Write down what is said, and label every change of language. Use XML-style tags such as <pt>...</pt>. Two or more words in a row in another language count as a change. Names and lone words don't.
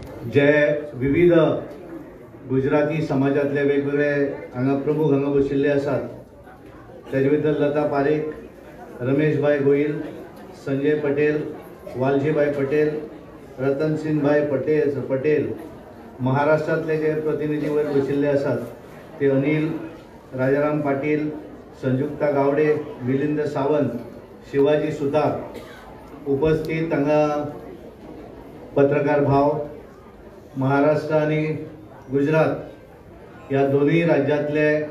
<kok>जे विविध गुजराती समाजातले वेगवेगळे हांगा प्रमुख हांगा बशिल्ले आसात। तेजे भितर लता पारेख, रमेशभाई गोयल, संजय पटेल, वालजीभाई पटेल, रतन सिंह भाई पटेल, महाराष्ट्रातले जे प्रतिनिधी वयर बशिल्ले आसात ते अनिल राजाराम पाटील, संयुक्ता गावडे, मिलिंद सावंत, शिवाजी सुतार, उपस्थित हांगा पत्रकार भाव,</kok> <mr>महाराष्ट्र आणि गुजरात या दोन्ही राज्यातले</mr>